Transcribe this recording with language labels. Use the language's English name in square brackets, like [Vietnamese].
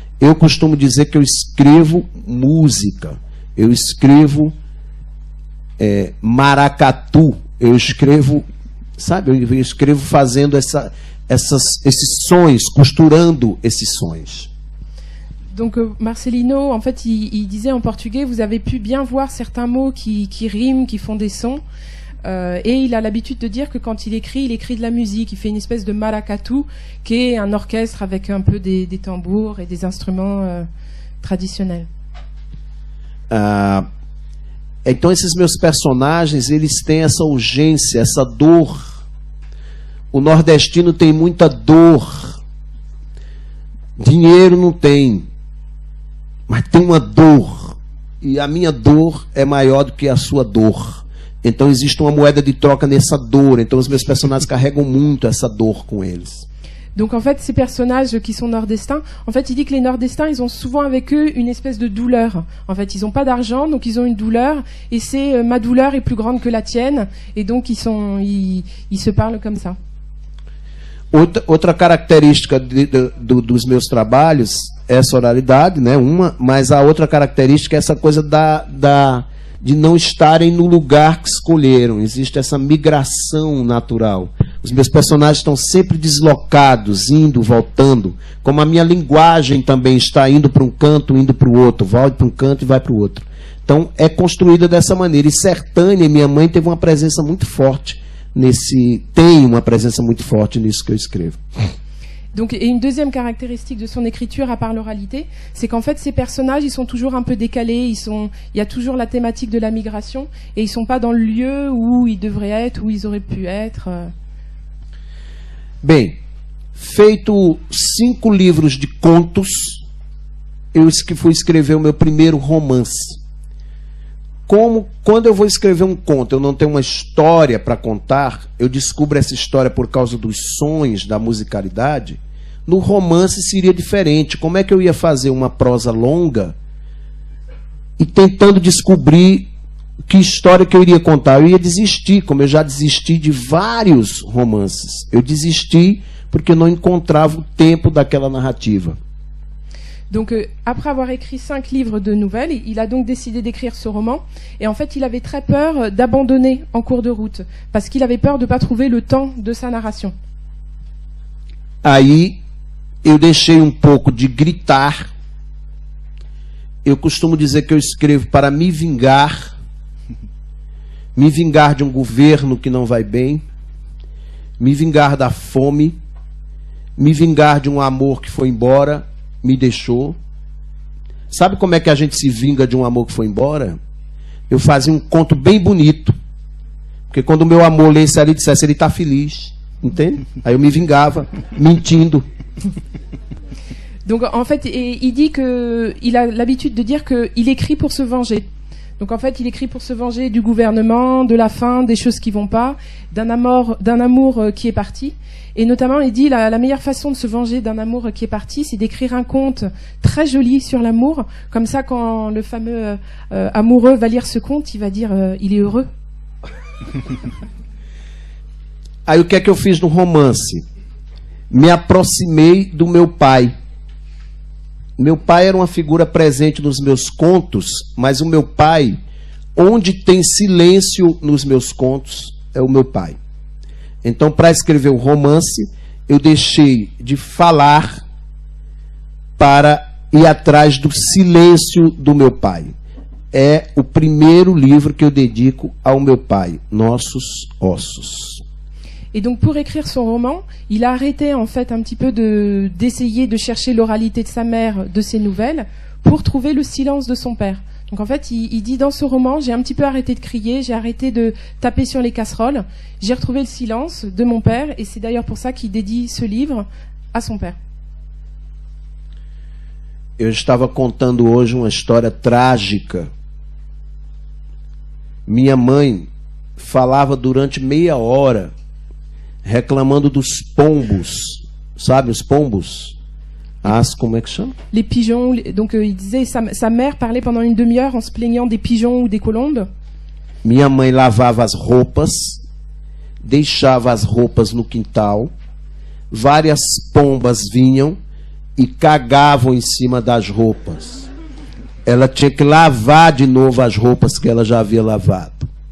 [Portuguese] Eu costumo dizer que eu escrevo música, eu escrevo maracatu, eu escrevo, sabe, eu escrevo fazendo esses sons, costurando esses sons. [French] Donc Marcelino, en fait, il disait en portugais, vous avez pu bien voir certains mots qui riment, qui font des sons. Et il a l'habitude de dire que quand il écrit de la musique. Il fait une espèce de maracatu, qui est un orchestre avec un peu des tambours et des instruments traditionnels. [Portuguese] Então esses meus personagens, eles têm essa urgência, essa dor. O nordestino tem muita dor. Dinheiro não tem, mas tem uma dor. E a minha dor é maior do que a sua dor. Então existe uma moeda de troca nessa dor. Então os meus personagens carregam muito essa dor com eles. [French] Donc en fait, ces personnages qui sont nordestins, en fait, il dit que les nordestins, ils ont souvent avec eux une espèce de douleur. En fait, ils n'ont pas d'argent, donc ils ont une douleur, et c'est ma douleur est plus grande que la tienne, et donc ils se parlent comme ça. [Portuguese] Outra característica dos meus trabalhos é essa oralidade, né? Mas a outra característica é essa coisa de não estarem no lugar que escolheram. Existe essa migração natural. Os meus personagens estão sempre deslocados, indo, voltando. Como a minha linguagem também está indo para um canto, indo para o outro. Volta para um canto e vai para o outro. Então, é construída dessa maneira. E Sertânia, minha mãe, teve uma presença muito forte tem uma presença muito forte nisso que eu escrevo. [French] Donc, et une deuxième caractéristique de son écriture, à part l'oralité, c'est qu'en fait, ces personnages, ils sont toujours un peu décalés, il y a toujours la thématique de la migration, et ils sont pas dans le lieu où ils devraient être, où ils auraient pu être. [Portuguese] Bem, feito 5 livros de contos, eu fui escrever o meu primeiro romance. Quando eu vou escrever um conto, eu não tenho uma história para contar, eu descubro essa história por causa dos sons, da musicalidade. No romance seria diferente. Como é que eu ia fazer uma prosa longa e tentando descobrir que história que eu iria contar? Eu ia desistir, como eu já desisti de vários romances. Eu desisti porque não encontrava o tempo daquela narrativa. [French] Donc, après avoir écrit 5 livres de nouvelles, il a donc décidé d'écrire ce roman. Et en fait, il avait très peur d'abandonner en cours de route, parce qu'il avait peur de ne pas trouver le temps de sa narration. [Portuguese] Aí, eu deixei um pouco de gritar. Eu costumo dizer que eu escrevo para me vingar de um governo que não vai bem, me vingar da fome, me vingar de um amor que foi embora, me deixou. Sabe como é que a gente se vinga de um amor que foi embora? Eu fazia um conto bem bonito, porque quando o meu amor lesse ali, dissesse, ele está feliz, entende? Aí eu me vingava, mentindo. [French] Donc en fait, il dit qu'il a l'habitude de dire qu'il écrit pour se venger. Donc en fait, il écrit pour se venger du gouvernement, de la faim, des choses qui vont pas, d'un amour qui est parti. Et notamment, il dit la meilleure façon de se venger d'un amour qui est parti, c'est d'écrire un conte très joli sur l'amour. Comme ça, quand le fameux amoureux va lire ce conte, il va dire il est heureux. [Portuguese] Aí o que é que eu fiz no romance? Me aproximei do meu pai. Meu pai era uma figura presente nos meus contos, mas o meu pai, onde tem silêncio nos meus contos, é o meu pai. Então, para escrever o romance, eu deixei de falar para ir atrás do silêncio do meu pai. É o primeiro livro que eu dedico ao meu pai, Nossos Ossos. [French] Et donc pour écrire son roman, il a arrêté en fait un petit peu d'essayer de chercher l'oralité de sa mère, de ses nouvelles, pour trouver le silence de son père. Donc en fait, il dit dans ce roman, j'ai un petit peu arrêté de crier, j'ai arrêté de taper sur les casseroles, j'ai retrouvé le silence de mon père, et c'est d'ailleurs pour ça qu'il dédie ce livre à son père. [Portuguese] Eu estava contando hoje uma história trágica. Minha mãe falava durante meia hora reclamando dos pombos, sabe os pombos? Como é que chama? [French] Les pigeons, donc il disait, sa mère parlait pendant une demi-heure en se plaignant des pigeons ou des colombes. [Portuguese] Minha mãe lavava as roupas, deixava as roupas no quintal, várias pombas vinham e cagavam em cima das roupas. Ela tinha que lavar de novo as roupas que ela já havia lavado.